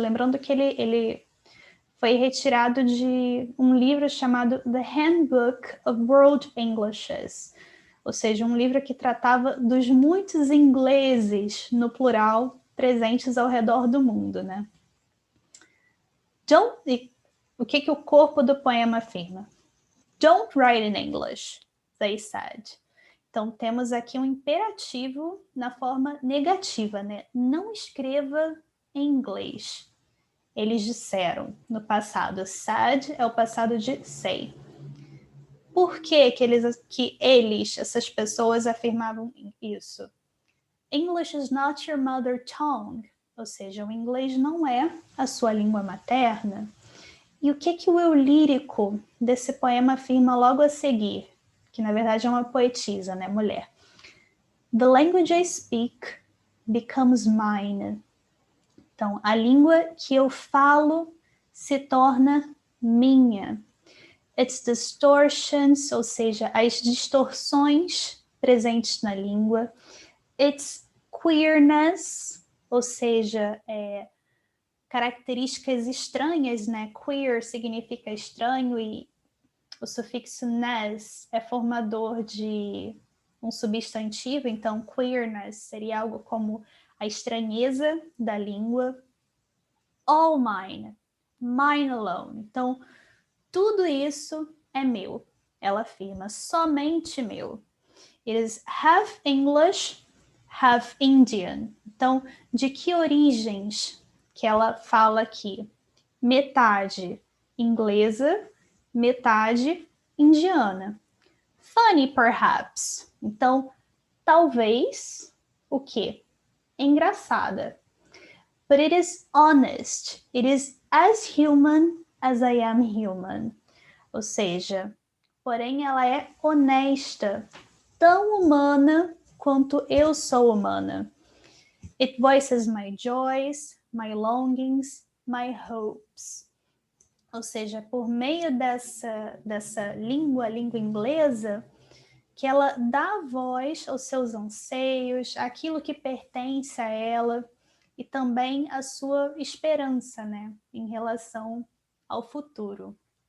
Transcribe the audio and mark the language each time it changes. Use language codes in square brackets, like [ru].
[pt] Lembrando que ele foi retirado de um livro chamado The Handbook of World Englishes, ou seja, um livro que tratava dos muitos ingleses, no plural, presentes ao redor do mundo, né? O que o corpo do poema afirma? [en] Don't write in English, they said. [pt] Então, temos aqui um imperativo na forma negativa, né? Não escreva em inglês. Eles disseram no passado. Said é o passado de say. Por que eles, essas pessoas, afirmavam isso? [en] English is not your mother tongue. [pt] Ou seja, o inglês não é a sua língua materna. E o que o eu lírico desse poema afirma logo a seguir? Que na verdade é uma poetisa, né, mulher. [en] The language I speak becomes mine. [pt] Então, a língua que eu falo se torna minha. [en] Its distortions, [pt] ou seja, as distorções presentes na língua. [en] Its queerness, [pt] ou seja, características estranhas, né? Queer significa estranho e o sufixo ness é formador de um substantivo, então queerness seria algo como a estranheza da língua. [en] All mine, mine alone. [pt] Então, tudo isso é meu, ela afirma, somente meu. [en] It is half English, half Indian. [pt] Então, de que origens que ela fala aqui? Metade inglesa, metade indiana. [en] Funny, perhaps. [pt] Então, talvez, o quê? Engraçada. [en] But it is honest. It is as human as I am human. [pt] Ou seja, porém ela é honesta, tão humana quanto eu sou humana. [en] It voices my joys, my longings, my hopes. [pt] Ou seja, por meio dessa língua inglesa, que ela dá voz aos seus anseios, aquilo que pertence a ela e também a sua esperança, né, em relação ao futuro.